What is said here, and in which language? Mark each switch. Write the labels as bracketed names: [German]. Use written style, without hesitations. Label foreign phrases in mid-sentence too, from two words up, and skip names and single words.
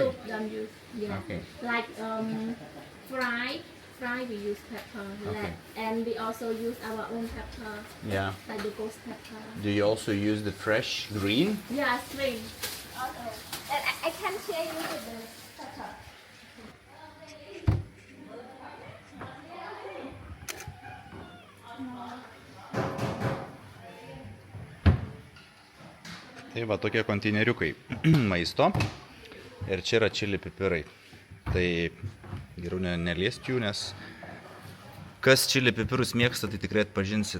[English] Soup don't use. Yeah. Okay. Like fry we use pepper. Okay. And we also use our own pepper, Yeah. like the ghost pepper. Do you also use the fresh green? Yeah, string. Okay. And I can share you with the pepper. [Lithuanian] Tai va tokie konteineriukai maisto. Ir čia yra čili pipirai. Tai geriau neliesti jų, nes kas čili pipirus mėgsta, tai tikrai atpažinsit.